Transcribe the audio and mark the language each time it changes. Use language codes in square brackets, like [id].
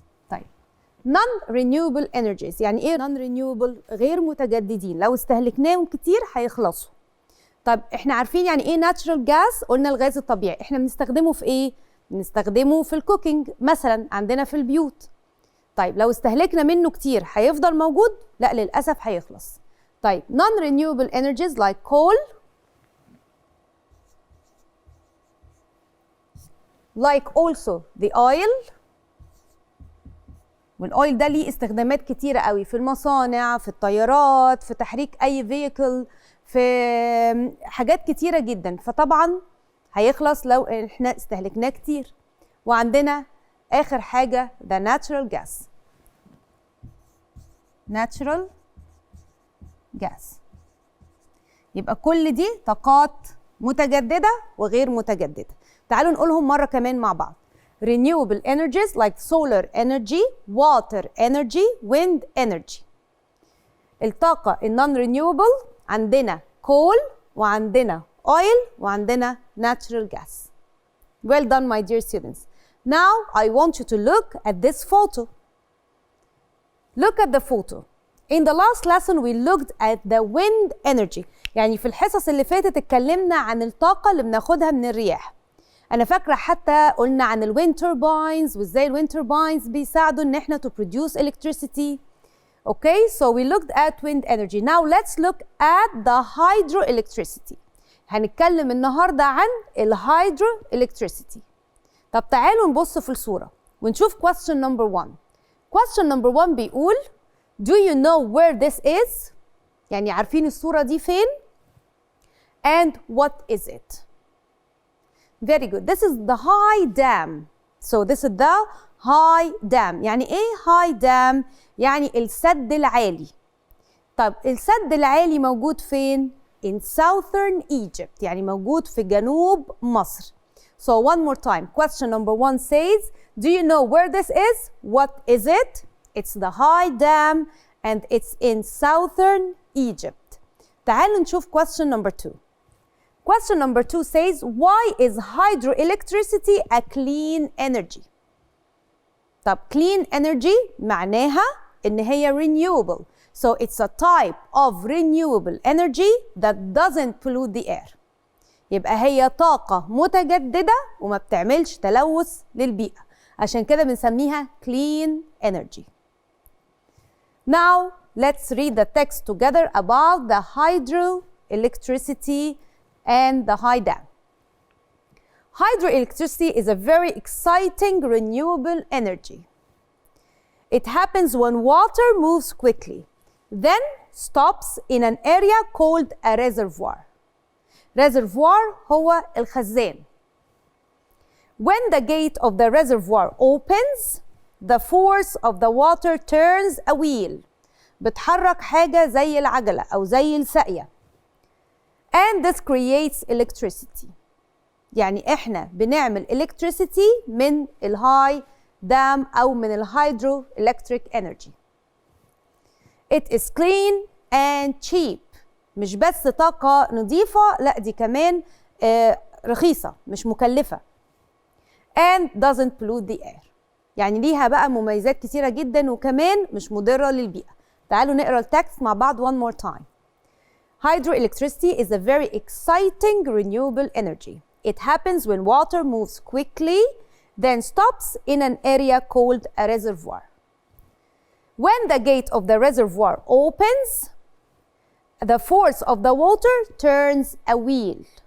[ar] طيب non-renewable energies يعني ايه non-renewable؟ غير متجددين، لو استهلكناهم كتير هيخلصوا. طب احنا عارفين يعني ايه ناتشرال جاس؟ قلنا الغاز الطبيعي. احنا بنستخدمه في ايه؟ بنستخدمه في الكوكينج مثلا عندنا في البيوت. طيب لو استهلكنا منه كتير هيفضل موجود؟ لا للاسف هيخلص. [en] طيب non-renewable energies like coal like also the oil. [ar] والاويل ده ليه استخدامات كتيرة قوي في المصانع، في الطيارات، في تحريك اي فييكل، في حاجات كتيرة جدا. فطبعا هيخلص لو احنا استهلكناه كتير. وعندنا اخر حاجة the natural gas. [en] natural gas. [ar] يبقى كل دي طاقات متجددة وغير متجددة. تعالوا نقولهم مرة كمان مع بعض. [en] renewable energies like solar energy, water energy, wind energy. الطاقة non-renewable عندنا coal وعندنا oil وعندنا natural gas. Well done my dear students. Now I want you to look at this photo. Look at the photo. In the last lesson we looked at the wind energy. [ar] يعني في الحصص اللي فاتت اتكلمنا عن الطاقة اللي بناخدها من الرياح. أنا فاكرة حتى قلنا عن الويند turbines وإزاي الويند turbines بيساعدوا إن إحنا [en] to produce electricity. Okay, so we looked at wind energy. Now let's look at the hydroelectricity. [ar] هنتكلم النهاردة عن الهيدروelectricity. طب تعالوا نبص في الصورة ونشوف question number 1. [en] Question number 1 [ar] بيقول [en] Do you know where this is؟ [ar] يعني عارفين الصورة دي فين؟ [en] And what is it? Very good. This is the high dam. So this is the high dam. [ar] يعني ايه high dam؟ يعني السد العالي. طب السد العالي موجود فين؟ [en] In southern Egypt. [ar] يعني موجود في جنوب مصر. [en] So one more time. Question number 1 says, do you know where this is? What is it? It's the high dam and it's in southern Egypt. [ar] تعالوا نشوف [en] question number 2. Question number 2 says, why is hydroelectricity a clean energy? [ar] طب clean energy معناها إن هي renewable. [en] So it's a type of renewable energy that doesn't pollute the air. [ar] يبقى هي طاقة متجددة وما بتعملش تلوث للبيئة. عشان كده بنسميها clean energy. [en] Now let's read the text together about the hydroelectricity and the high dam. Hydroelectricity is a very exciting renewable energy. It happens when water moves quickly, then stops in an area called a reservoir. [ar] Reservoir هو الخزان. [en] When the gate of the reservoir opens, the force of the water turns a wheel. [ar] بتحرك حاجة زي العجلة أو زي الساقية. [en] And this creates electricity. [ar] يعني إحنا بنعمل electricity من الهاي دام أو من الهيدرو electric energy. [en] It is clean and cheap. [ar] مش بس طاقة نظيفة، لا دي كمان رخيصة مش مكلفة. [en] And doesn't pollute the air. [ar] يعني ليها بقى مميزات كتيرة جدا وكمان مش مضرة للبيئة. تعالوا نقرأ التكست مع بعض [en] one more time. Hydroelectricity is a very exciting renewable energy. It happens when water moves quickly, then stops in an area called a reservoir. When the gate of the reservoir opens, the force of the water turns a wheel.